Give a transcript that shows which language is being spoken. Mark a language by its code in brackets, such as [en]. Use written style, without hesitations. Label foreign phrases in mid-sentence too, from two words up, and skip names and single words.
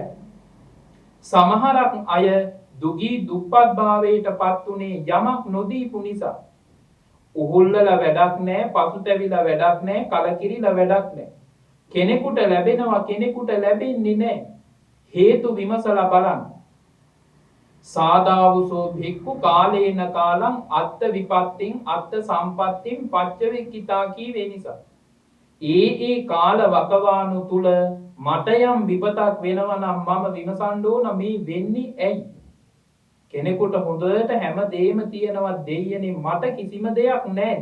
[si] සමහරක් අය දුගී දුප්පත් භාවයට පත් උනේ යමක් නොදීපු නිසා. උහුල්ලලා වැඩක් නැහැ, පසුතැවිලා වැඩක් නැහැ, කලකිරිලා වැඩක් නැහැ. කෙනෙකුට ලැබෙනවා කෙනෙකුට ලැබෙන්නේ නැහැ. හේතු විමසලා බලන්න. [pi] සාදාවුසෝ භික්ඛු කාලේන කාලං අත්ත විපත්තින් අත්ත සම්පත්තින් පච්චවෙක්කිතා [si] කීවේ නිසා. ඒ කාල වකවානු තුල මට යම් විපතක් වෙනවා නම් මම විමසන්න ඕන මේ වෙන්නේ ඇයි? කෙනෙකුට හොඳට හැමදේම තියෙනවා දෙයියනේ මට කිසිම දෙයක් නැහැ.